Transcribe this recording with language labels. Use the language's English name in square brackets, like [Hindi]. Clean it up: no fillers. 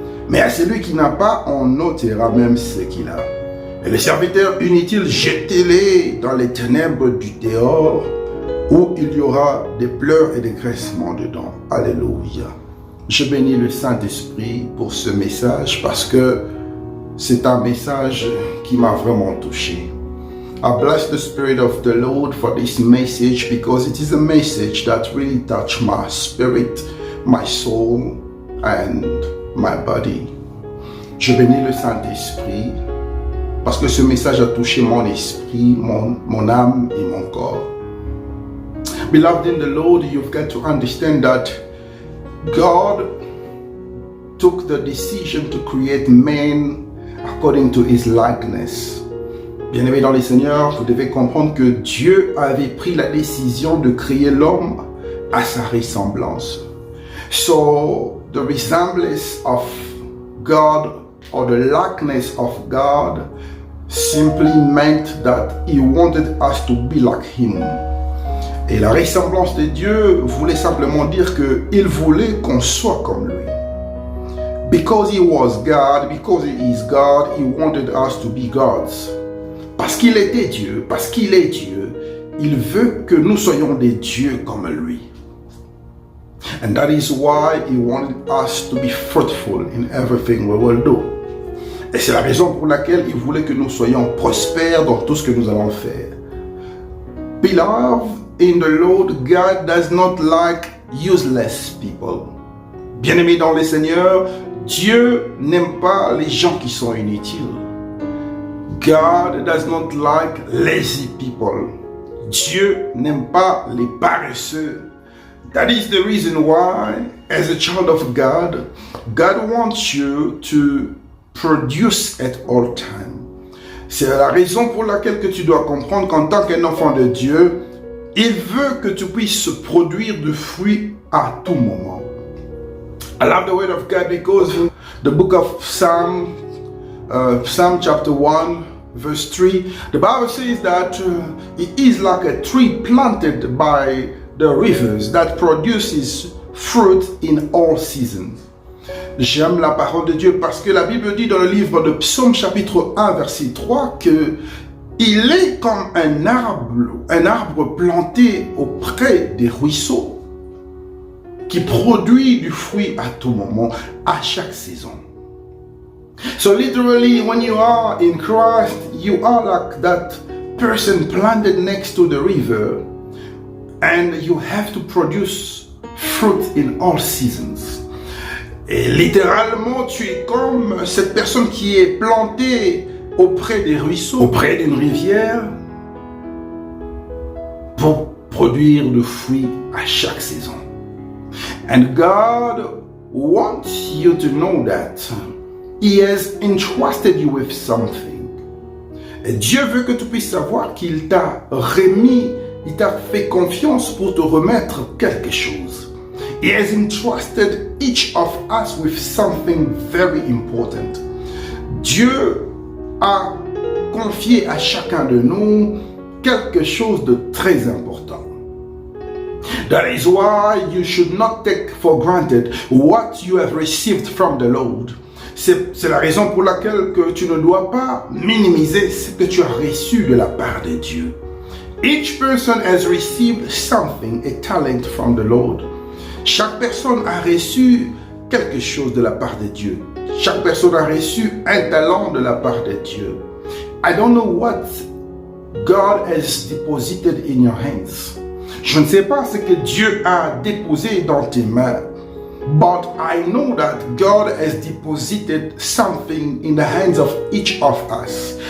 [French] Mais à celui qui n'a pas, on ôtera même ce qu'il a. Et les serviteurs inutiles, jetez-les dans les ténèbres du dehors, où il y aura des pleurs et des graissements dedans. Alléluia. Je bénis le Saint-Esprit pour ce message parce que c'est un message qui m'a vraiment touché. [English] I bless the Spirit of the Lord for this message because it is a message that really touched my spirit, my soul and my body. [French] Je bénis le Saint-Esprit parce que ce message a touché mon esprit, mon âme et mon corps. [English] Beloved in the Lord, you've got to understand that God took the decision to create man according to his likeness. [French] Bien-aimés dans le Seigneur, vous devez comprendre que Dieu avait pris la décision de créer l'homme à sa ressemblance. [English] So, the resemblance of God or the likeness of God simply meant that He wanted us to be like Him. [French] Et la ressemblance de Dieu voulait simplement dire qu'il voulait qu'on soit comme lui. [English] Because He was God, because He is God, He wanted us to be gods. [French] Parce qu'il était Dieu, parce qu'il est Dieu, il veut que nous soyons des dieux comme lui. [English] And that is why He wanted us to be fruitful in everything we will do. [French] Et c'est la raison pour laquelle il voulait que nous soyons prospères dans tout ce que nous allons faire. [English] Beloved in the Lord, God does not like useless people. [French] Bien-aimés dans le Seigneur, Dieu n'aime pas les gens qui sont inutiles. [English] God does not like lazy people. [French] Dieu n'aime pas les paresseux. [English] That is the reason why, as a child of God, God wants you to produce at all time. [French] C'est la raison pour laquelle que tu dois comprendre qu'en tant qu'un enfant de Dieu, il veut que tu puisses produire du fruit à tout moment. [English] I love the word of God because in the book of Psalm chapter 1, verse 3, the Bible says that it is like a tree planted by the rivers that produces fruit in all seasons. [French] J'aime la parole de Dieu parce que la Bible dit dans le livre de Psaume chapitre 1 verset 3 que il est comme un arbre planté auprès des ruisseaux qui produit du fruit à tout moment, à chaque saison. [English] So literally, when you are in Christ, you are like that person planted next to the river, and you have to produce fruit in all seasons. [French] Et littéralement, tu es comme cette personne qui est plantée auprès des ruisseaux, auprès d'une rivière, pour produire du fruit à chaque saison. [English] And God wants you to know that He has entrusted you with something. [French] Et Dieu veut que tu puisses savoir qu'il t'a remis, il t'a fait confiance pour te remettre quelque chose. [English] He has entrusted each of us with something very important. [French] Dieu a confié à chacun de nous quelque chose de très important. [English] That is why you should not take for granted what you have received from the Lord. [French] C'est la raison pour laquelle que tu ne dois pas minimiser ce que tu as reçu de la part de Dieu. [English] Each person has received something, a talent from the Lord. [French] Chaque personne a reçu quelque chose de la part de Dieu. Chaque personne a reçu un talent de la part de Dieu. [English] I don't know what God has deposited in your hands. [French] Je ne sais pas ce que Dieu a déposé dans tes mains. [English] But I know that God has deposited something in the hands of each of us.